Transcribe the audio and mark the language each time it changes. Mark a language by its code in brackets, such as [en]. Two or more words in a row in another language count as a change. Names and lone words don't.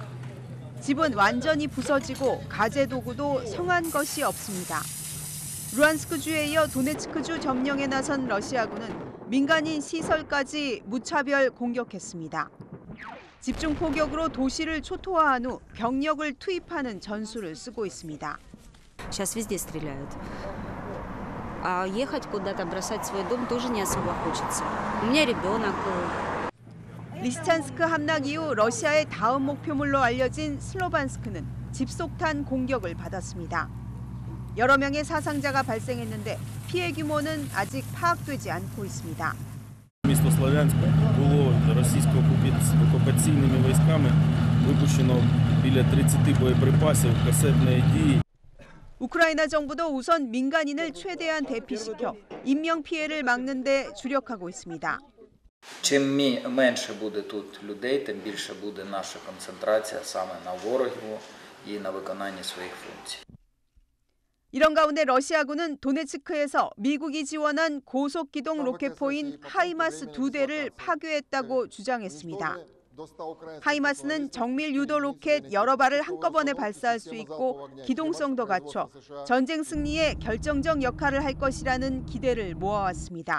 [ko] 집은 완전히 부서지고 가재 도구도 성한 것이 없습니다. 루안스크주에 이어 도네츠크주 점령에 나선 러시아군은 민간인 시설까지 무차별 공격했습니다. 집중 포격으로 도시를 초토화한 후 병력을 투입하는 전술을 쓰고 있습니다. [ru] Сейчас везде стреляют. А ехать куда-то, бросать свой дом тоже не особо хочется. У меня ребенок. [ko] 리시찬스크 함락 이후 러시아의 다음 목표물로 알려진 슬로반스크는 집속탄 공격을 받았습니다. 여러 명의 사상자가 발생했는데 피해 규모는 아직 파악되지 않고 있습니다. [uk] Місто Слов'янськ було російсько-окупаційними військами випущено біля 30 боєприпасів касетної дії. [ko] 우크라이나 정부도 우선 민간인을 최대한 대피시켜 인명 피해를 막는 데 주력하고 있습니다. [uk] Чим менше буде тут людей, тим більше буде наша концентрація саме на ворогів і на виконанні своїх функцій. [ko] 이런 가운데 러시아군은 도네츠크에서 미국이 지원한 고속기동 로켓포인 하이마스 2대를 파괴했다고 주장했습니다. 하이마스는 정밀 유도 로켓 여러 발을 한꺼번에 발사할 수 있고 기동성도 갖춰 전쟁 승리에 결정적 역할을 할 것이라는 기대를 모아왔습니다.